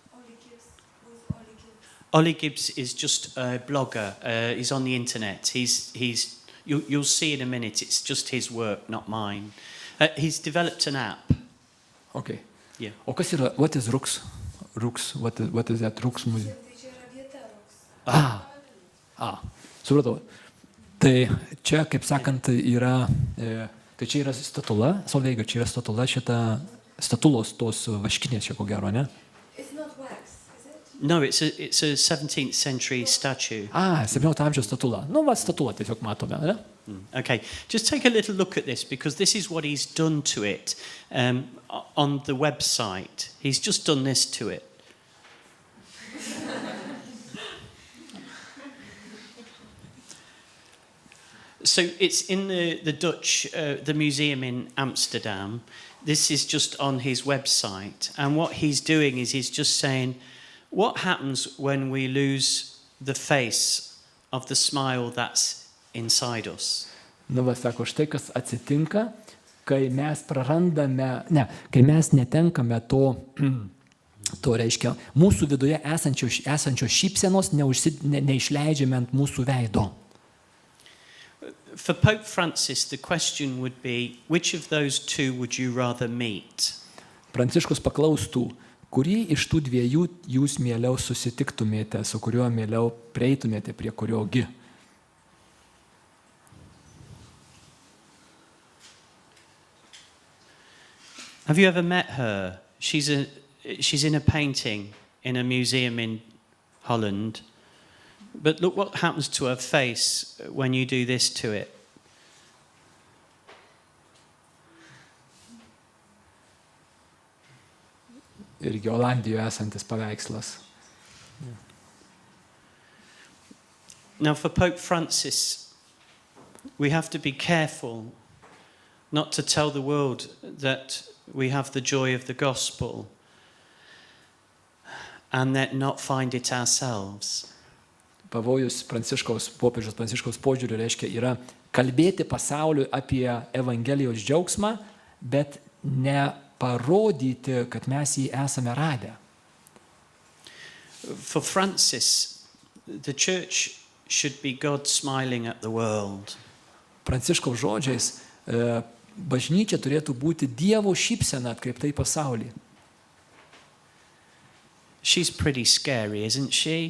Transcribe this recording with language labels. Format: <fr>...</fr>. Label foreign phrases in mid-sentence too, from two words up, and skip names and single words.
<en>Ollie Gibbs is just a blogger. He's on the internet. You'll see in a minute. It's just his work, not mine. He's developed an app. Okay. Yeah.</en> <lt>O kas yra?</lt> <en>What is Rux? Rux. What is that Rux music?</en> <lt>Supratau. Tai čia, kaip sakant, yra, tai čia yra statula, Solveiga, čia yra statula, šita statulos tos vaškinės čia ko gero, ne?</lt> <en>It's not wax, is it? No, it's a 17th century statue.</en> <lt>17 amžiaus statula. Nu, va, statula tiesiog matome, ne?</lt> <en>Okay, just take a little look at this because this is what he's done to it on the website. He's just done this to it. So it's in the Dutch, the museum in Amsterdam. This is just on his website. And what he's doing is he's just saying, what happens when we lose the face of the smile that's inside us?</en> <lt>Nu, va, sako, štai kas atsitinka, kai mes prarandame, kai mes netenkame to reiškia, mūsų viduje esančio šypsenos neišleidžiame ant mūsų veido.</lt> <en>For Pope Francis, the question would be, which of those two would you rather meet?</en> <lt>Pranciškus paklaustų, kurį iš tų dviejų jūs mieliau susitiktumėte, su kuriuo mieliau prieitumėte prie kuriogi?</lt> <en>Have you ever met her? She's in a painting in a museum in Holland. But look what happens to her face when you do this to it.</en> <lt>Irgi Olandijoje esantis paveikslas.</lt> <en>Now for Pope Francis, we have to be careful not to tell the world that we have the joy of the gospel and that not find it ourselves.</en> <lt>Pavojus popiežiaus Pranciškaus požiūriu reiškia yra kalbėti pasauliui apie Evangelijos džiaugsmą, bet neparodyti, kad mes jį esame radę.</lt> <en>For Francis, the church should be God smiling at the world.</en> <lt>Pranciškaus žodžiais, bažnyčia turėtų būti Dievo šypsena atkreipta į pasaulį.</lt> <en>She's pretty scary, isn't she?</en>